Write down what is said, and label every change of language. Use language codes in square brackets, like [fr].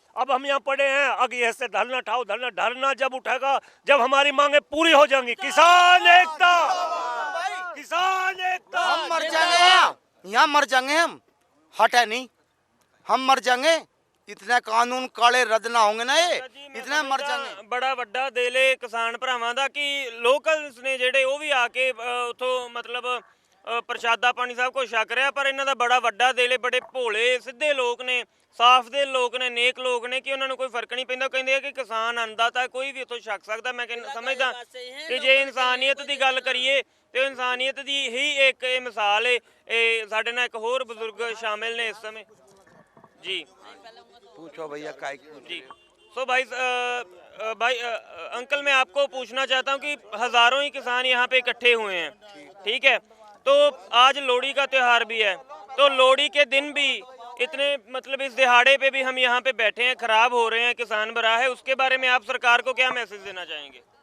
[hi] अब हम यहाँ पड़े हैं, अगर ऐसे धरना उठाओ, धरना जब उठेगा जब हमारी मांगे पूरी हो जाएंगी। किसान एकता, किसान एकता। हम मर जाएंगे यहाँ मर जाएंगे, हम हटे नहीं, हम मर जाएंगे। इतने कानून काले रद्द ना होंगे ना, ये इतने मर जाएंगे। [pa] बड़ा वड्डा दिल किसान भरावां दा कि लोकल्स ने ਜਿਹੜੇ ਉਹ ਵੀ ਆ ਕੇ ਉਥੋਂ ਮਤਲਬ ਪ੍ਰਸ਼ਾਦਾ ਪਾਣੀ ਸਭ ਕੁਝ ਛਕ ਰਿਹਾ, ਪਰ ਇਹਨਾਂ ਦਾ ਬੜਾ ਵੱਡਾ ਦਿਲ ਹੈ, ਬੜੇ ਭੋਲੇ ਸਿੱਧੇ ਲੋਕ ਨੇ, ਸਾਫ਼ ਦਿਲ ਲੋਕ ਨੇ, ਨੇਕ ਲੋਕ ਨੇ ਕਿ ਉਹਨਾਂ ਨੂੰ ਕੋਈ ਫਰਕ ਨਹੀਂ ਪੈਂਦਾ। ਕਹਿੰਦੇ ਆ ਕਿ ਕਿਸਾਨ ਅੰਨਦਾਤਾ ਕੋਈ ਵੀ ਉਥੋਂ ਛਕ ਸਕਦਾ। ਮੈਂ ਸਮਝਦਾ ਕਿ ਜੇ ਇਨਸਾਨੀਅਤ ਦੀ ਗੱਲ ਕਰੀਏ ਤੇ ਇਨਸਾਨੀਅਤ ਦੀ ਹੀ ਇੱਕ ਇਹ ਮਿਸਾਲ ਹੈ। ਇਹ ਸਾਡੇ ਨਾਲ ਇੱਕ ਹੋਰ ਬਜ਼ੁਰਗ ਸ਼ਾਮਿਲ ਨੇ ਇਸ ਸਮੇਂ जी। [hi] पूछो भैया काय जी। सो भाई अंकल मैं आपको पूछना चाहता हूँ कि हज़ारों ही किसान यहाँ पे इकट्ठे हुए हैं, ठीक है, तो आज लोहड़ी का त्यौहार भी है, तो लोहड़ी के दिन भी इतने मतलब इस दिहाड़े पे भी हम यहाँ पे बैठे हैं, खराब हो रहे हैं, किसान भरा है, उसके बारे में आप सरकार को क्या मैसेज देना चाहेंगे?